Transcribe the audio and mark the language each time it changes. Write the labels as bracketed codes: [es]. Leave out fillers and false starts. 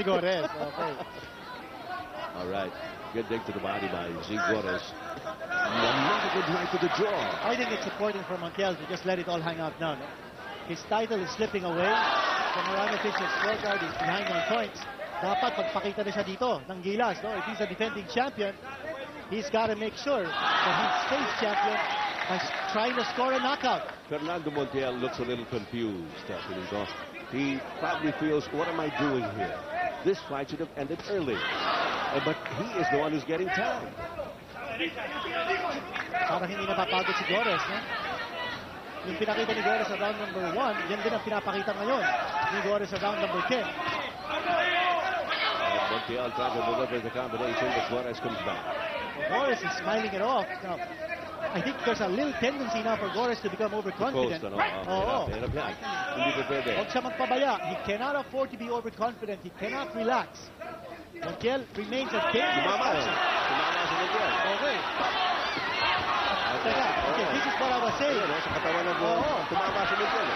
[tl] Ni Gores, okay. [en] Alright. Good dig to the body by Z Gores. Another good right to the jaw. I think it's important for Montiel to just let it all hang out now. No? His title is slipping away. From Marano Pitcher's scorecard, he's behind on points. [tl] Dapat pagpakita na siya dito ng gilas. No? [en] If he's a defending champion, he's got to make sure that he stays champion by trying to score a knockout. Fernando Montiel looks a little confused. He probably feels, what am I doing here? This fight should have ended early. But he is the one who's getting time. [tl] Parang hindi napapagod si Gores. No? Yung pinakita ni Gores sa round number 1, yan din ang pinapakita ngayon ni Gores sa round number 10. [en] Montiel trying to deliver the combination, but Gores comes back. Gores is smiling it off. Now, I think there's a little tendency now for Gores to become overconfident. [tl] Post, ano? Oo. Hirap yan. Hindi ko pwede. Huwag siya magpabaya. [en] He cannot afford to be overconfident. He cannot relax. Montiel remains a dangerous [tl] Tumama [en] boxer. [tl] Tumama si Montiel. [en] Okay. Okay, this is what I was saying. [tl] Ayun, sa katawan ng tumama si Montiel.